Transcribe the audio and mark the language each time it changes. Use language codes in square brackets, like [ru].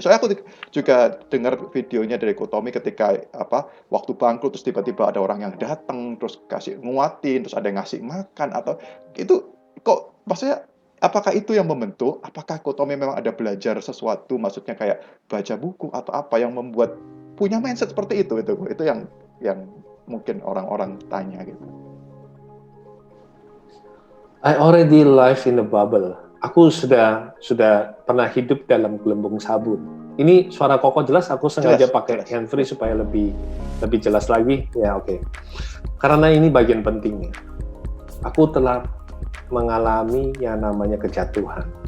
[id] Soalnya aku juga dengar videonya dari Tommy ketika waktu bangkrut, terus tiba-tiba ada orang yang datang terus kasih nguatin, terus ada yang ngasih makan, atau itu kok maksudnya apakah itu yang membentuk? Apakah Tommy memang ada belajar sesuatu, maksudnya kayak baca buku atau apa yang membuat punya mindset seperti itu? Itu yang mungkin orang-orang tanya gitu. [en] I already live in a bubble. [id] Aku sudah pernah hidup dalam gelembung sabun. Ini suara Koko jelas, aku sengaja pakai handfree supaya lebih jelas lagi. Ya oke. Karena ini bagian pentingnya. Aku telah mengalami yang namanya kejatuhan.